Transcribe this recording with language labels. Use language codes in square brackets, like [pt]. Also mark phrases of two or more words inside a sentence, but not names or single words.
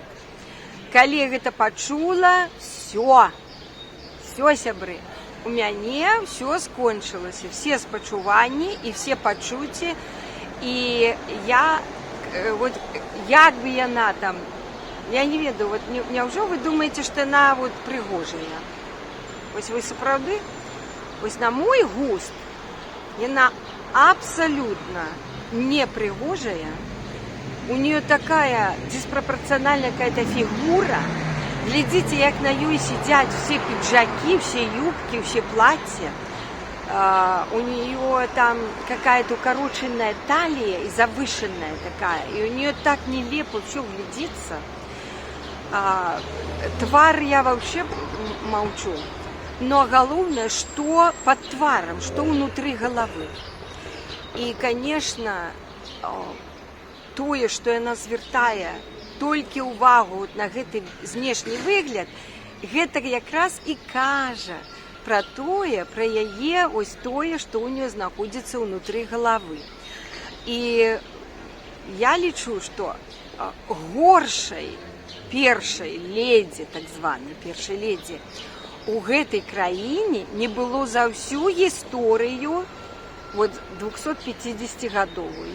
[be] Калі гэта пачула, все, сябры, у мяне все скончылася, все спачуванні і все пачуцці, і я, вот, як бы яна там, я не ведаю, вот, няўжо вы думаеце, што яна вот прыгожая? Вось вы сапраўды? Вось на мой густ яна абсолютно не пригожая. [ru] У нее такая диспропорциональная какая-то фигура. Глядите, как на ней сидят все пиджаки, все юбки, все платья. У нее там какая-то укороченная талия и завышенная такая. И у нее так нелепо все глядится. Твар я вообще молчу. Но главное, что под тваром, что внутри головы. И, конечно, [be] тое, што яна звяртае толькі ўвагу на гэты знешні выгляд, гэта якраз і кажа пра тое, пра яе, ось тое, што ў нее знаходзіцца ўнутры головы. І я лічу, што горшай першай ледзі, так званай першай ледзі, у гэтай краіне не было за ўсю гісторыю вот 250-гадовую.